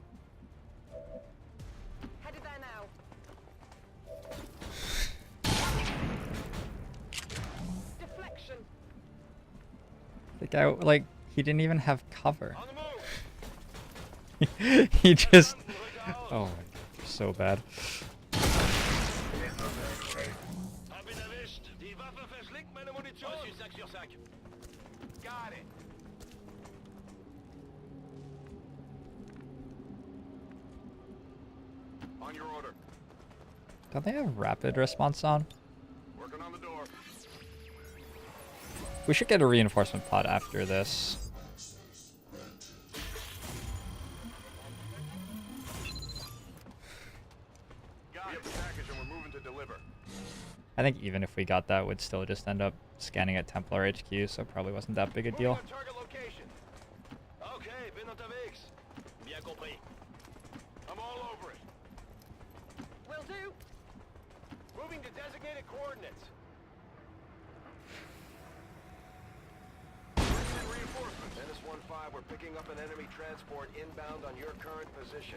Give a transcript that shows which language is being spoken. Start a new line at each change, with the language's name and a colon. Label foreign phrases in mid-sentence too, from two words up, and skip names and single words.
English: Headed there now. Deflection. The guy, like, he didn't even have cover. On the move. He just... Oh my god, they're so bad.
German: Hab ihn erwischt. Die Waffe verschlingt meine Munition.
French: Reçu 5 sur 5.
English: Got it. On your order. Don't they have rapid response on? Working on the door. We should get a reinforcement pod after this. Got it. We have the package and we're moving to deliver. I think even if we got that, we'd still just end up scanning at Templar HQ, so it probably wasn't that big a deal. Moving on target location.
German: Okay, bin unterwegs.
French: Bien compris.
English: I'm all over it. Will do. Moving to designated coordinates. Reinforcements. Menace 1-5, we're picking up an enemy transport inbound on your current position.